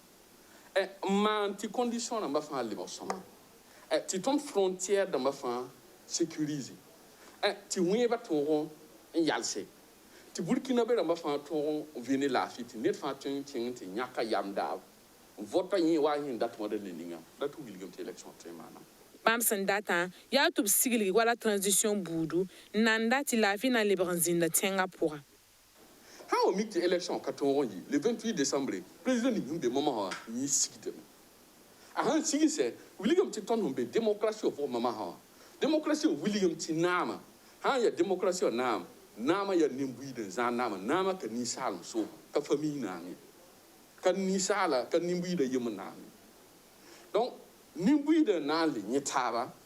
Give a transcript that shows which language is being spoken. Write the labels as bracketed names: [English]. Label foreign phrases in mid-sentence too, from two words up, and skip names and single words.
[Mossi] n maan tɩ condition rãmbã fãa lebg sõma tɩ tõnd frontière dãmbã fãa sécurise tɩ wẽebã tõog n yalse tɩ Burkina be rãmbã fãa tõog n vene laafɩ tɩ ned fãa tõe n kẽng tɩ yãka yam daab n vota yẽ wa yẽn dat wãda le ninga dat n wilgame tɩ élection tõe maana bãmb sẽn datã yaa tɩ b siglgi wala transition buudu n nan dat tɩ laafɩ na n lebg n zĩnda tẽngã pʋga sã n wa mik tɩ élection ka tõog n yɩ [French] le 28 décembre [Mossi] président ning sẽn be mamã wã yẽ sigdame a sãn sigsɛ wilgame tɩ tõnd sẽn be démocratie wã pʋgẽ mamã wã démocratie wã wilgame tɩ naamã sã n yaa démocratie wã naamã yaa nin-buiid n zãag naamã ka ninsaalem so ka famille naame ka ninsaala ka nin-buiidã yem n naame donc nin-buiidã na n le yẽ taaba